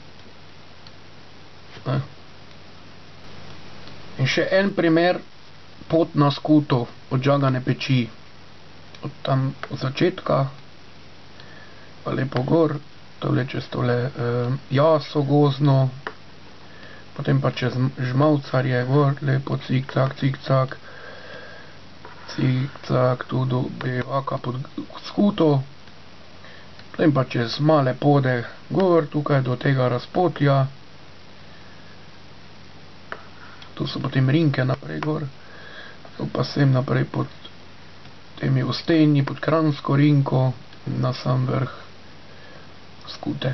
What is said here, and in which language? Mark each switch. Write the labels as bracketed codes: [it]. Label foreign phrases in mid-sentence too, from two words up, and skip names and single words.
[sl] In še en primer, pot na skuto od Žagane peči. Od tam od začetka, pa lepo gor, tole čez tole jaso gozno, potem pa čez Žmavcarje gor, lepo cik-cak, cik-cak, cik-cak, tu do Bevaka pod skuto, potem pa čez Male Pode gor, tukaj do tega razpotja, tu so potem Rinke naprej gor, tu pa sem naprej pod temi Ostenji, pod Kranjsko Rinko, na sam vrh skute.